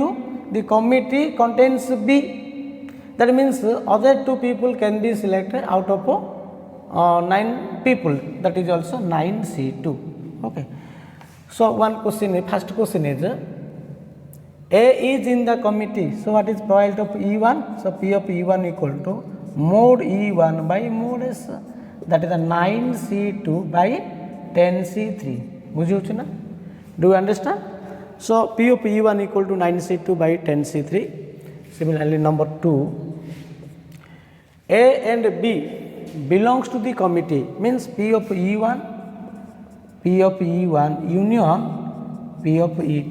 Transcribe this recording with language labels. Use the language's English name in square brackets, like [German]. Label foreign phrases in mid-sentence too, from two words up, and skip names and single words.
[English] The committee contains B, that means other 2 people can be selected out of 9 people, that is also 9C2. Okay. So one question, first question is A is in the committee, so what is probability of E1? So P of E1 equal to mod E1 by mod S, that is the 9C2 by 10C3. [Odia] ବୁଝିହେଉଛି ନା? [English] Do you understand? So P of E1 equal to 9C2 by 10C3. Similarly, number 2, A and B belongs to the committee, means P of E1 union P of E2.